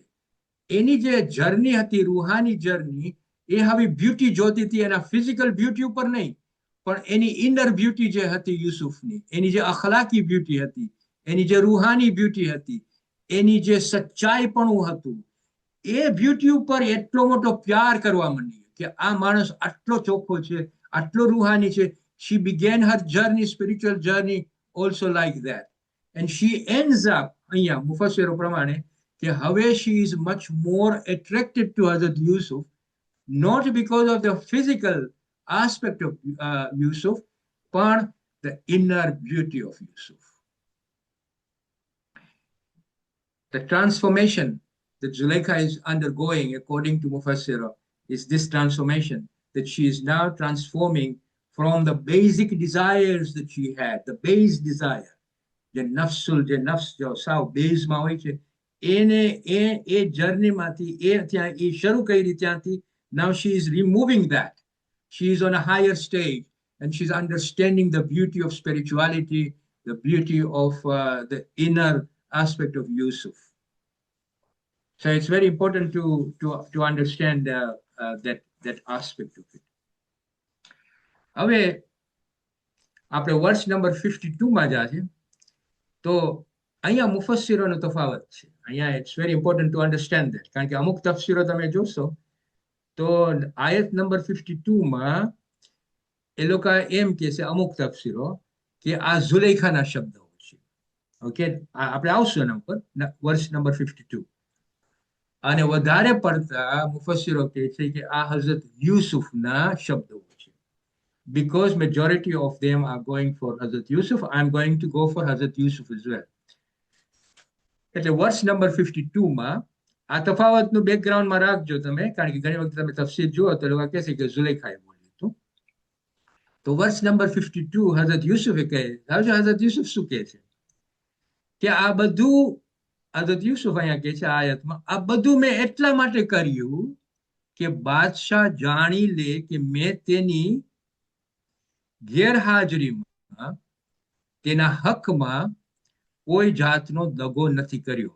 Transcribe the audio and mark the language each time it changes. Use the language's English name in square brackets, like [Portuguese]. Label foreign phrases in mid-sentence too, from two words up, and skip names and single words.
[Gujarati] એની જે જર્ની હતી, રૂહાની જર્ની, એ હવે બ્યુટી જોતી હતી એના [English] physical beauty [Gujarati] ઉપર નહીં, પણ એની [English] inner beauty [Gujarati] જે હતી યુસુફની, એની જે અખલાકી બ્યુટી હતી, એની જે રૂહાની બ્યુટી હતી, એની જે સચ્ચાઈપણું હતું, એ બ્યુટી ઉપર એટલો મોટો પ્યાર કરવા માંડી કે આ માણસ આટલો ચોખ્ખો છે, આટલો રૂહાની છે. [English] She began her journey, spiritual journey also like that. And she ends up, [Gujarati] અહીંયા મુફસ્સિરો પ્રમાણે, કે હવે [English] she is much more attracted to Hazrat Yusuf, not because of the physical aspect of Yusuf, but the inner beauty of Yusuf. The transformation that Zulaikha is undergoing, according to Mufassira, is this transformation, that she is now transforming from the basic desires that she had, the base desire, [Gujarati] જે નફ્સ જો સાવ બેઝમાં હોય છે, એ જર્નીમાંથી એ શરૂ કરી ત્યાંથી [English] now she is removing that. She is on a higher stage and she's understanding the beauty of spirituality, the beauty of the inner aspect of Yusuf. So it's very important to understand that aspect of it. [Gujarati] હવે આપણે વર્ષ નંબર 52 માં જા છે તો અહીંયા મુફસ્સિરોનો તફાવત છે. અહીંયા [English] it's very important to understand that, [Gujarati] કારણ કે અમુક તફસીરો તમે જોશો તો આયત નંબર 52 માં એ લોકો એમ કે છે અમુક તફસીરો કે આ ઝુલેખાના શબ્દો છે. ઓકે, આપણે આવશું એના ઉપર વર્ષ નંબર 52. અને વધારે પડતા મુફસ્સિરો કહે છે કે આ હઝરત યુસુફના શબ્દો છે. [English] Because majority of them are going for Hazrat Yusuf, I'm going to go for Hazrat Yusuf as well. [Gujarati] એટલે વર્ષ નંબર 52 માં આ તફાવતનું બેકગ્રાઉન્ડમાં રાખજો તમે, કારણ કે ઘણી વખત તમે તફસીર જુઓ તો લોકો કહે છે કે ઝુલેખાએ બોલ્યું હતું. તો વર્ષ નંબર 52 હઝરત યુસુફે કહે, હઝરત યુસુફ શું કહે છે કે આ બધું હઝરત યુસુફ અહીંયા કહે છે આયતમાં, આ બધું મેં એટલા માટે કર્યું કે બાદશાહ જાણી લે કે મેં તેની ગેરહાજરીમાં તેના હકમાં કોઈ જાતનો દગો નથી કર્યો.